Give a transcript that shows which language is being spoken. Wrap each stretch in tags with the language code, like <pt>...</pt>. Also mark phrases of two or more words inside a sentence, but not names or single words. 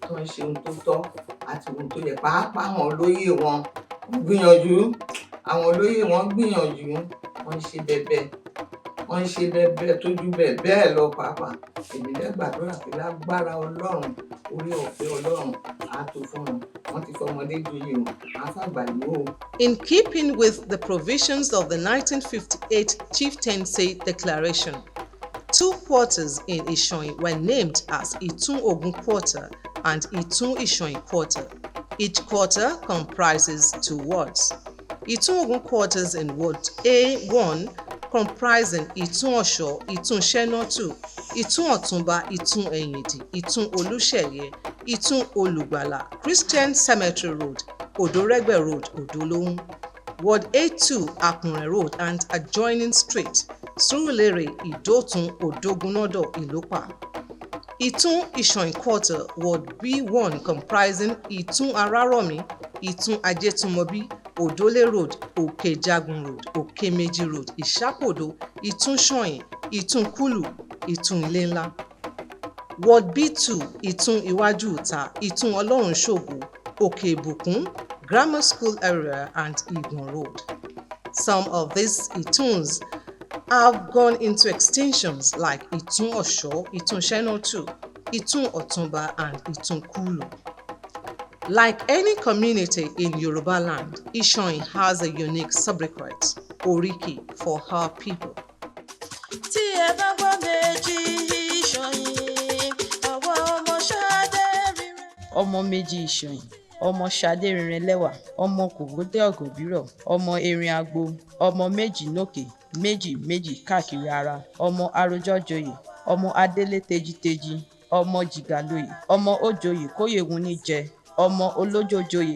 <yo>tó ń ṣe ohun tó tọ́ àti ohun tó yẹ. Pàápàá àwọn olóyè wọn gbìyànjú, àwọn olóyè wọn gbìyànjú, wọ́n ń ṣe bẹ̀bẹ̀, wọ́n ń ṣe bẹ̀bẹ̀ tó ju bẹ́ẹ̀ lọ pàápàá. Èmi dẹ̀ gbàdúrà pé lágbára Ọlọ́run, orí ọ̀fẹ́ Ọlọ́run á tó fún wọn. Wọ́n ti fọmọdé joyè o, á fàgbà lò ó.</yo> <en>In keeping with the provisions of the 1958 Chieftaincy Declaration, 2 quarters in Ishoyin were named as Itun Ogun Quarter and Itun Ishoyin Quarter. Each quarter comprises 2 wards. Itun Ogun Quarters in Ward A1 comprising Itun Osho, Itun Sheno 2, Itun Otunba, Itun Eyindi, Itun Oluseye, Itun Olugbala, Christian Cemetery Road, Odoregbe Road, Odolohun. Ward A2, Akunre Road and adjoining street, Surulere, Idotun, Odogunodo, Ilopa. Itun Ishoyin Quarter, Ward B1 comprising Itun Araromi, Itun Ajetumobi, Odole Road, Okejagun Road, Okemeji Road, Ishapodo, Itun Shoyin, Itun Kulu, Itun Ilenla. Ward B2, Itun Iwaju Uta, Itun Olorun Shogo, Okebukun, Grammar School area and Igbon Road. Some of these Ituns have gone into extinctions like Itun Osho, Itun Sheno 2, Itun Otunba and Itun Kulu. Like any community in Yoruba land, Ishoyin has a unique sobriquet, Oriki, for her people.</en> <yo>Tí ẹ bá gbọ́ méjì Ìṣọ̀yìn, àwa ọmọ Ṣadé rere. Ọmọ méjì Ìṣọ̀yìn, ọmọ Ṣadé Rìnrìnlẹ́wà, ọmọ Kògódé Ọ̀gọ̀bírọ̀, ọmọ Erin Agbo, ọmọ méjì lókè, méjì méjì káàkiri ara, ọmọ Arójọ́joyè, ọmọ Adélé Tejiteji, ọmọ Jìgàlóyè, ọmọ Òjòyè Kóyèwun níjẹ, ọmọ Olójòjòyè</yo>